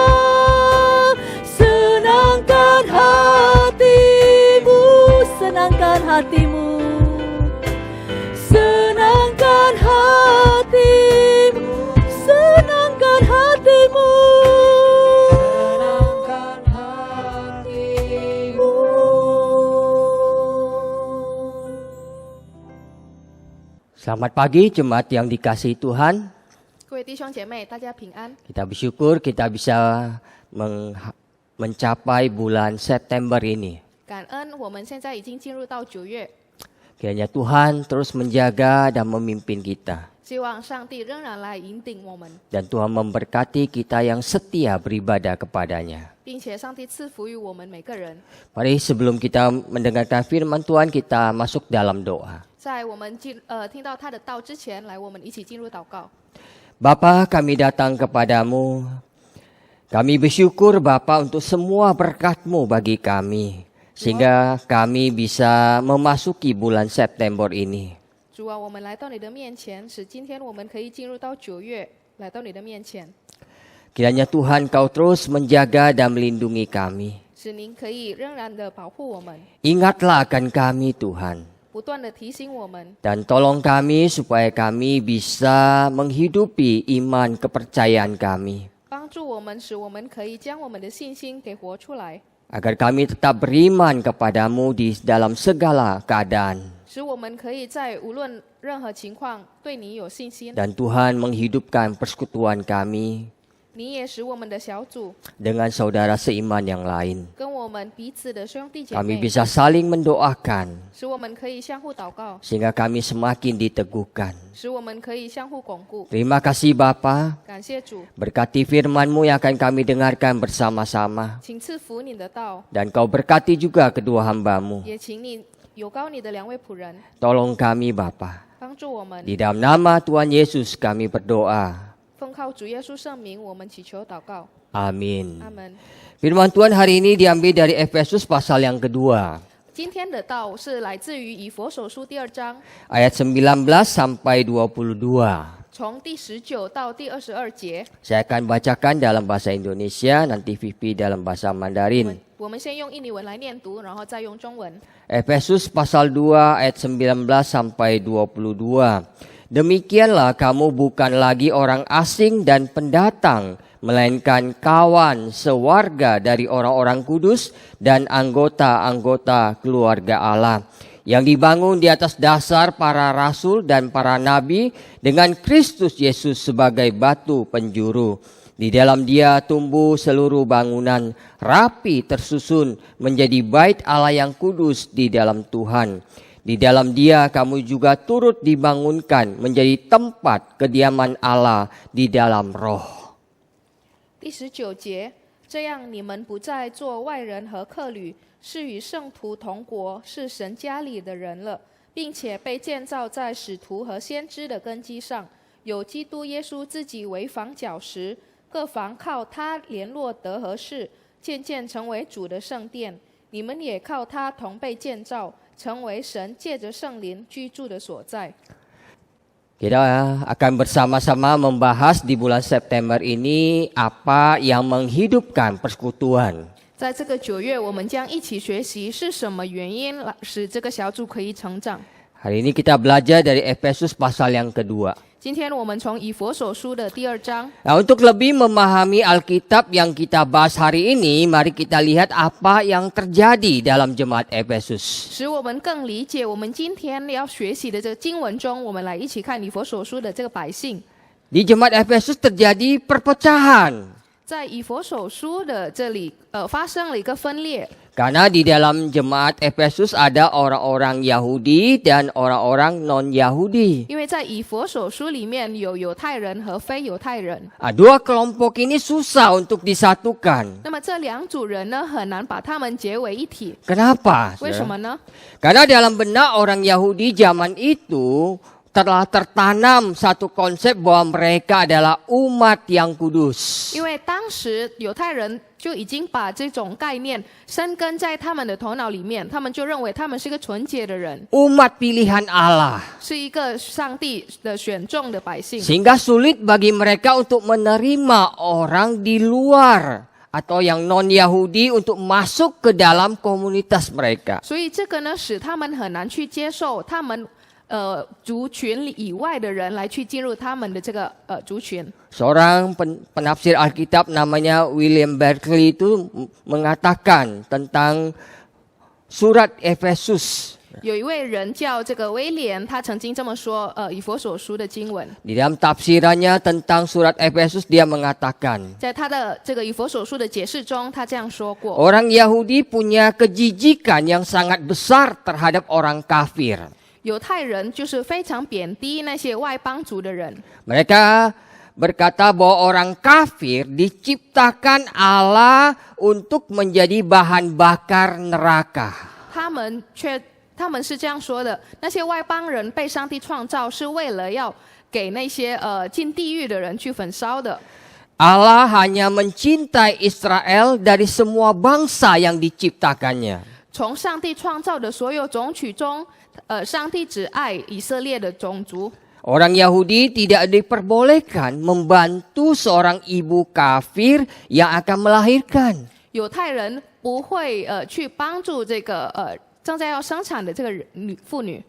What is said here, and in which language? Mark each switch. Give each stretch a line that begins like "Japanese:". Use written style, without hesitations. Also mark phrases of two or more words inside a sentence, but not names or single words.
Indonesian: Senangkan hatimu, senangkan hatimu, senangkan hatimu, senangkan hatimu, Senangkan hatimu. Selamat pagi jemaat yang dikasihi Tuhan.
Chinese: 各位弟兄姐妹，大家平安。
Indonesian: Kita bersyukur kita bisa mencapai bulan September ini.
Chinese: 感恩我们现在已经进入到9月，
Indonesian: Kiranya Tuhan terus menjaga dan memimpin kita.
Chinese: 希望上帝仍然来引领我们，
Indonesian: Dan Tuhan memberkati kita yang setia beribadah kepadanya.
Chinese: 并且上帝赐福于我们每个人。
Indonesian: Mari sebelum kita mendengarkan firman Tuhan, kita masuk dalam doa.
Chinese: 在我们听到他的道之前，来我们一起进入祷告。
Indonesian: Bapa, kami datang kepadamu. Kami bersyukur Bapa untuk semua berkat-Mu bagi kami. Sehingga kami bisa memasuki bulan September ini.
Chinese: 主啊，我们来到你的面前，使今天我们可以进入到9月，来到你的面前，
Indonesian: Kiranya Tuhan Kau terus menjaga dan melindungi kami.
Chinese: 使您可以仍然的保护我们，
Indonesian: Ingatlah akan kami Tuhan.
Chinese: 不断的提醒我们，
Indonesian: Dan tolong kami supaya kami bisa menghidupi iman kepercayaan kami.
Chinese: 帮助我们，使我们可以将我们的信心给活出来，
Indonesian: Agar kami tetap beriman kepadamu di dalam segala keadaan.
Chinese: 使我们可以在无论任何情况对你有信心。
Indonesian: Dan Tuhan menghidupkan persekutuan kami
Chinese: 你也使我们的小组
Indonesian: dengan saudara seiman yang lain.
Chinese: 跟我们彼此的兄弟姐
Indonesian: Kami
Chinese: 妹，
Indonesian: bisa saling mendoakan
Chinese: 使我们可以相互祷告，
Indonesian: sehingga kami semakin diteguhkan.
Chinese: 使我们可以相互巩固。
Indonesian: Terima kasih Bapa.
Chinese: 感谢主，
Indonesian: Berkati firman-Mu yang akan kami dengarkan bersama-sama.
Chinese: 请赐福你的道，
Indonesian: Dan Kau berkati juga kedua hamba-Mu.
Chinese: 也请你有高你的2位仆人，
Indonesian: Tolong kami Bapa.
Chinese: 帮助我们。
Indonesian: Di dalam nama Tuhan Yesus kami berdoa.
Chinese: 奉靠主耶稣圣名，我们祈求祷告，
Indonesian: Amin.
Chinese: 阿门。
Indonesian: Firman Tuhan hari ini diambil dari Efesus pasal yang kedua.
Chinese: 今天的道是来自于以佛所书第2章，
Indonesian: Ayat 19 sampai 22.
Chinese: 从第19到第22节。
Indonesian: Saya akan bacakan dalam bahasa Indonesia, nanti Vivi dalam bahasa Mandarin.
Chinese: 我们先用印尼文来念读，然后再用中文。
Indonesian: Efesus pasal 2 ayat 19 sampai 22. Demikianlah kamu bukan lagi orang asing dan pendatang, melainkan kawan sewarga dari orang-orang kudus dan anggota-anggota keluarga Allah, yang dibangun di atas dasar para rasul dan para nabi dengan Kristus Yesus sebagai batu penjuru. Di dalam Dia tumbuh seluruh bangunan, rapi tersusun menjadi bait Allah yang kudus di dalam Tuhan. Di dalam Dia kamu juga turut dibangunkan menjadi tempat kediaman Allah di dalam Roh.
Chinese: 第19节，这样你们不再做外人和客旅，是与圣徒同国，是神家里的人了，并且被建造在使徒和先知的根基上，有基督耶稣自己为房角石，各房靠他联络得合适，渐渐成为主的圣殿。你们也靠他同被建造，成为神借着圣灵居住的所在。
Indonesian: Kita akan bersama-sama membahas di bulan September ini apa yang menghidupkan persekutuan.
Chinese: 在这个9月，我们将一起学习是什么原因使这个小组可以成长。
Indonesian: Hari ini kita belajar dari Efesus pasal yang kedua.
Chinese: 今天我们从以弗所书的第2章。
Indonesian: Nah, untuk lebih memahami Alkitab yang kita bahas hari ini, mari kita lihat apa yang terjadi dalam jemaat Efesus.
Chinese: 使我们更理解我们今天要学习的这个经文中，我们来一起看以弗所书的这个百姓。
Indonesian: Di jemaat Efesus terjadi perpecahan.
Chinese: 在以弗所书的这里，发生了一个分裂。
Indonesian: Karena di dalam jemaat Efesus ada orang-orang Yahudi dan orang-orang non-Yahudi.
Chinese: 因为在以弗所书里面有犹太人和非犹太人。
Indonesian: Dua kelompok ini susah untuk disatukan.
Chinese: 那么这两组人呢，很难把他们结为一体。
Indonesian: Kenapa?
Chinese: 为什么呢？
Indonesian: Karena dalam benak orang Yahudi zaman itu telah tertanam satu konsep bahwa mereka adalah umat yang kudus.
Chinese: 因为当时犹太人就已经把这种概念生根在他们的头脑里面，他们就认为他们是一个纯洁的人，
Indonesian: Umat pilihan Allah.
Chinese: 是一个上帝的选中的百姓。
Indonesian: Sehingga sulit bagi mereka untuk menerima orang di luar atau yang non-Yahudi untuk masuk ke dalam komunitas mereka.
Chinese: 所以这个呢，使他们很难去接受他们族群以外的人来去进入他们的这个族群。
Indonesian: Seorang penafsir Alkitab namanya William Barclay itu mengatakan tentang surat Efesus.
Chinese: 有一位人叫这个威廉，他曾经这么说，以弗所书的经文，
Indonesian: Di dalam tafsirannya tentang surat Efesus dia mengatakan,
Chinese: 在他的这个以弗所书的解释中，他这样说过。
Indonesian: orang Yahudi punya kejijikan yang sangat besar terhadap orang kafir.
Chinese: 犹太人就是非常贬低那些外邦族的人，
Indonesian: Mereka berkata bahwa orang kafir diciptakan Allah untuk menjadi bahan bakar neraka.
Chinese: 他们是这样说的：那些外邦人被上帝创造是为了要给那些进地狱的人去焚烧的。
Indonesian: Allah hanya mencintai Israel dari semua bangsa yang diciptakannya.
Chinese: 从上帝创造的所有种曲中，上帝只爱以色列的种族。
Indonesian: Orang Yahudi tidak diperbolehkan membantu seorang ibu kafir yang akan melahirkan.
Chinese: 犹太人不会去帮助这个正在要生产的这个妇女，